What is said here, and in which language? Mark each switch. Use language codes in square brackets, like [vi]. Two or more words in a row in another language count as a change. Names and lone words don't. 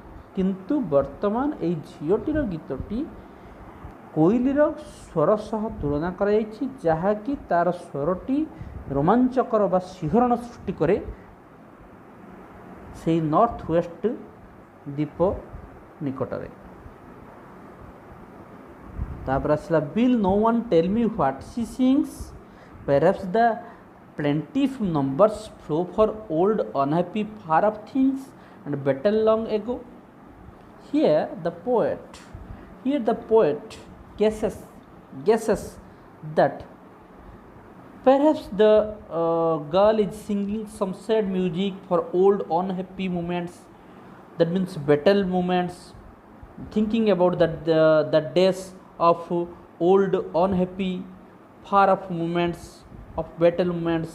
[or] କିନ୍ତୁ ବର୍ତ୍ତମାନ ଏହି ଝିଅଟିର ଗୀତଟି କୋଇଲିର ସ୍ୱର ସହ ତୁଳନା କରାଯାଇଛି, ଯାହାକି ତା'ର ସ୍ୱରଟି ରୋମାଞ୍ଚକର ବା ଶିହରଣ ସୃଷ୍ଟି କରେ ସେହି [en] north west [or] ଦ୍ୱୀପ ନିକଟରେ। ତାପରେ ଆସିଲା [en] will no one tell me what she sings? Perhaps the plaintive numbers flow for old unhappy far off things and better long ago. Here the poet guesses that perhaps the girl is singing some sad music for old unhappy moments, that means battle moments, thinking about the days of old unhappy far off moments, of battle moments.